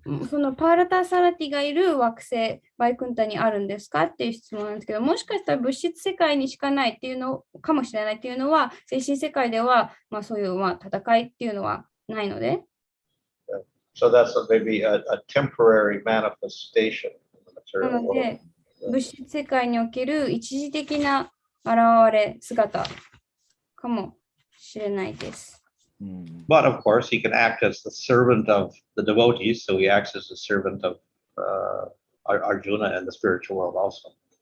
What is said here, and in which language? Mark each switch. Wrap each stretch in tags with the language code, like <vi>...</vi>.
<ja>そのパーラタサラティがいる惑星バイクンタにあるんですかっていう質問なんですけど、もしかしたら物質世界にしかないっていうのかもしれないっていうのは、精神世界では、そういう戦いっていうのはないので。</ja> <en>So that's maybe a temporary manifestation in the</en> <ja>な</ja> <en>material</en> <ja>ので、</ja> <en>world.</en> <ja>物質世界における一時的な現れ姿かもしれないです。</ja> <en>But of course, he can act as the servant of the devotees, so he acts as the servant of Arjuna in the spiritual world also.</en>